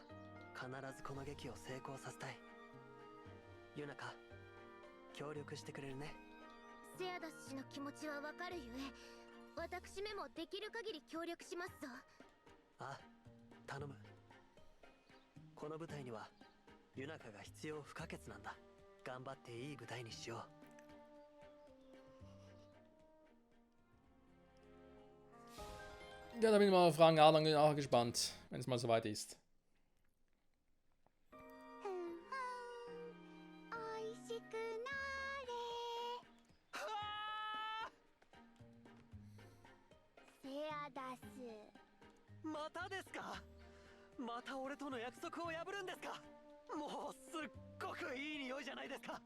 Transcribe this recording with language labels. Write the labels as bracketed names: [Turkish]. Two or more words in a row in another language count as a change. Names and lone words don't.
[Japanese] 必ずこの劇を成功させたい。ユナカ、協力してくれるね。セアダス氏の気持ちはわかるゆえ私めもできる限り協力しますぞ。あ、頼む。この舞台にはユナカが必要不可欠なんだ。頑張っていい舞台にしよう。 [German] Ja, da bin ich mal auf Fragen nachher gespannt, wenn es mal soweit ist. [Japanese] おいしくなれ。セアダス。またですか？また俺との約束を破るんですか？もうすっごくいい匂いじゃないですか。